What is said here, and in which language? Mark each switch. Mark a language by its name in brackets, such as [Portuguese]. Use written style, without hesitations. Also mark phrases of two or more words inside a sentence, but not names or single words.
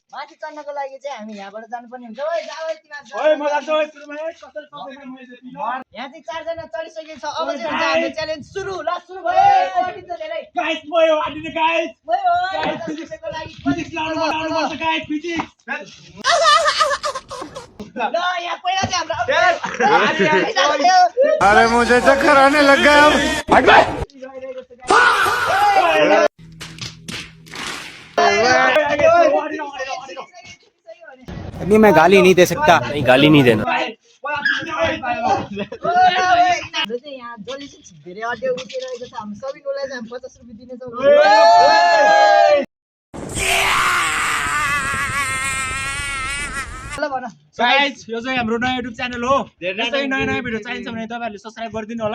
[Nepali] माथि चढ्नको लागि चाहिँ हामी यहाँबाट जानुपर्ने हुन्छ। यहाँ चाहिँ 4 जना चढिसकेको छ। अब चाहिँ हुन्छ हाम्रो च्यालेन्ज सुरु। ल सुरु भयो। धेरै गाइस भयो आदिने गाइस भयो 50 रुपैयाँको लागि फिजिक्स लाउनु पर्छ गाइस फिजिक्स ल यहाँ पहिला चाहिँ हाम्रो [Hindi] अरे मुझे चक्कर आने लग गया अब नहीं मैं गाली नहीं दे सकता। नहीं गाली नहीं देना। [Nepali] यहाँ जसले चाहिँ धेरै अड्यो उठिरहेको छ हामी सबैकोलाई चाहिँ हामी 50 रुपैयाँ दिनेछौँ। ल भन गाइस यो चाहिँ हाम्रो नयाँ युट्युब च्यानल हो। यस्तै नयाँ भिडियो चाहिन्छ भने तपाईँहरूले सब्स्क्राइब गरिदिनु होला।